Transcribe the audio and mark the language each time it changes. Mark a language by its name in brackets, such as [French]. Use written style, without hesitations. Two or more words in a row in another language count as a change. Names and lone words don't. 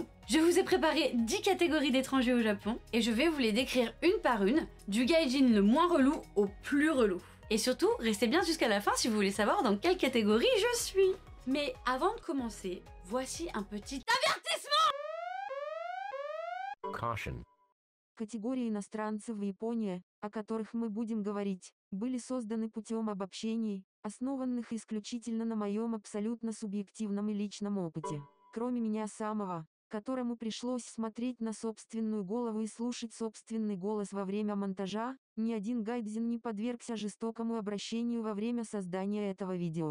[French] Je vous ai préparé 10 catégories d'étrangers au Japon et je vais vous les décrire une par une, du gaijin le moins relou au plus relou. Et surtout, restez bien jusqu'à la fin si vous voulez savoir dans quelle catégorie je suis. Mais avant de commencer, voici un petit avertissement. Caution. [Russian] Категории иностранцев в Японии, о которых мы будем говорить, были созданы путем обобщений, основанных исключительно на моем абсолютно субъективном и личном опыте. Кроме меня самого, которому пришлось смотреть на собственную голову и слушать собственный голос во время монтажа, ни один гайдзин не подвергся жестокому обращению во время создания этого видео.